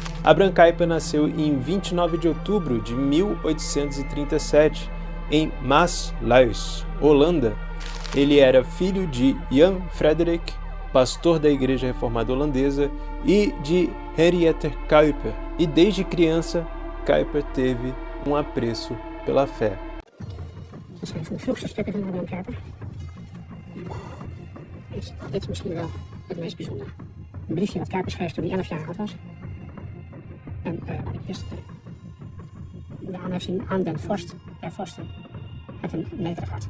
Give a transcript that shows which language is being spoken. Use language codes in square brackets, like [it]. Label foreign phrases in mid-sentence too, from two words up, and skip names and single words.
[pt] Abraham Kuyper nasceu em 29 de outubro de 1837 em Maasluis, Holanda. Ele era filho de Jan Frederik, pastor da Igreja Reformada Holandesa, e de Henriette Kuyper. E desde criança, Kuyper teve um apreço pela fé. [nl] Dat zijn van de vroegste stukken van Abraham Kuyper. Dit is misschien wel het meest bijzondere. Een briefje dat Kuyper schreef toen hij 11 jaar oud was. En ik wist de aanheffing aan den vorst, der vorsten, met een nederig hart.